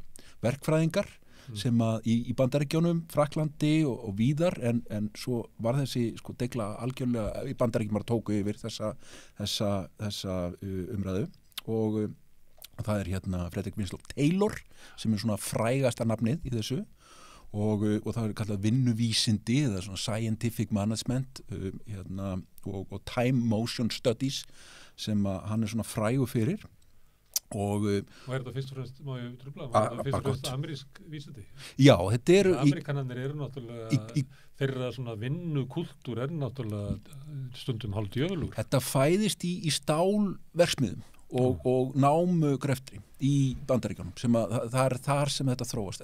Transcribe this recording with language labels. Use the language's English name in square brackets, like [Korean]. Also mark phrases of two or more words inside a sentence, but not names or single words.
[Icelandic] Verkfræðingar sem að í Bandaríkjunum, Frakklandi og víðar en svo var þessi deigla algjörlega í Bandaríkjum tóku yfir þessa umræðu og það er Frederick Winslow Taylor sem er svona frægasta nafnið í þessu og það er kallað vinnuvísindi eða svona [English] scientific management [Icelandic] og [English] time motion studies [Icelandic] sem hann er svona frægur fyrir og er þetta fyrst og fremst, má ég trufla, fyrst og fremst amerísk vísindi? Já, þetta eru Amerikanarnir eru náttúrulega þeirra svona vinnukúltúr er náttúrulega stundum hálfdjöfulur. Þetta fæðist í stálverksmiðum og námugreftri í Bandaríkjunum sem að það er þar sem þetta þróast.